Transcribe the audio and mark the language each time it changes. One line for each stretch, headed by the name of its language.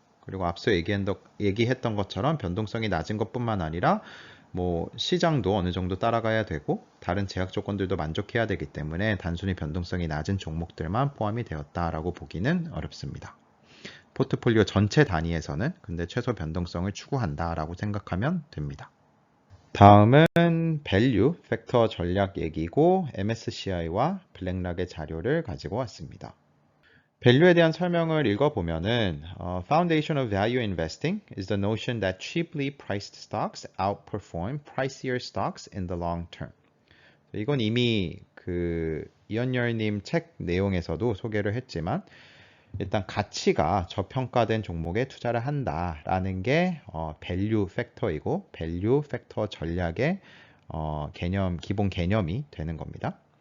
Korean: 그리고 앞서 얘기했던 것처럼 변동성이 낮은 것뿐만 아니라 뭐 시장도 어느 정도 따라가야 되고 다른 제약 조건들도 만족해야 되기 때문에 단순히 변동성이 낮은 종목들만 포함이 되었다라고 보기는 어렵습니다. 포트폴리오 전체 단위에서는 근데 최소 변동성을 추구한다라고 생각하면 됩니다. 다음은 밸류 팩터 전략 얘기고 MSCI와 블랙락의 자료를 가지고 왔습니다. 밸류에 대한 설명을 읽어보면은
English: Foundation of Value Investing is the notion that cheaply priced stocks outperform pricier stocks in the long term.
Korean: 이건 이미 그 이현열님 책 내용에서도 소개를 했지만 일단 가치가 저평가된 종목에 투자를 한다라는 게 밸류 팩터이고 밸류 팩터 전략의 기본 개념이 되는 겁니다.